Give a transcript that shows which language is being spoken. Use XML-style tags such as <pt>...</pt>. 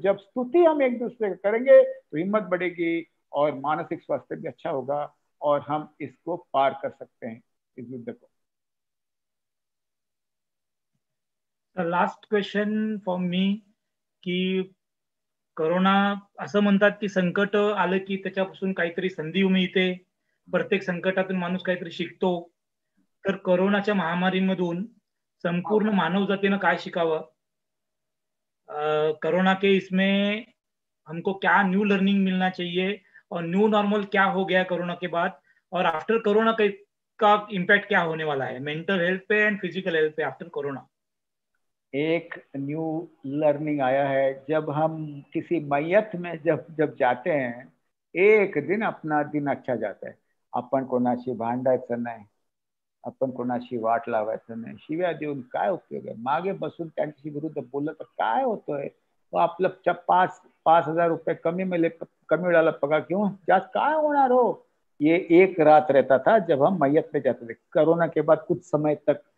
<hi>जब स्तुति हम एक दूसरे को करेंगे तो हिम्मत बढ़ेगी और मानसिक स्वास्थ्य भी अच्छा होगा और हम इसको पार कर सकते हैं, इस युद्ध को.</hi> <en>last question for me,</en> <mr>की करोना असं म्हणतात की संकट आलं की त्याच्यापासून काहीतरी संधी मिळते, प्रत्येक संकटातून माणूस काहीतरी शिकतो. तर करोनाच्या महामारीमधून संपूर्ण मानवजातीनं काय शिकावं?</mr> <hi>कोरोना के इसमें हमको क्या न्यू लर्निंग मिलना चाहिए, और न्यू नॉर्मल क्या हो गया कोरोना के बाद, और आफ्टर कोरोना का इम्पैक्ट क्या होने वाला है मेंटल हेल्थ पे एंड फिजिकल हेल्थ पे आफ्टर कोरोना? एक न्यू लर्निंग आया है, जब हम किसी मैयत में जब जाते हैं, एक दिन अपना दिन अच्छा जाता है.</hi> <mr>आपण कोणाशी भांडायचं नाही, आपण कोणाशी वाट लावायचं नाही, शिव्या देऊन काय उपयोग आहे. मागे बसून त्यांच्याशी विरुद्ध बोललं तर काय होतोय. आपलं 5,000 रुपये कमी मिळाला पगार किंवा जास्त काय होणार हो.</mr> <hi>ये एक रात रहता था जब हम मैयत में जाते थे. कोरोना के बाद कुछ समय तक</hi>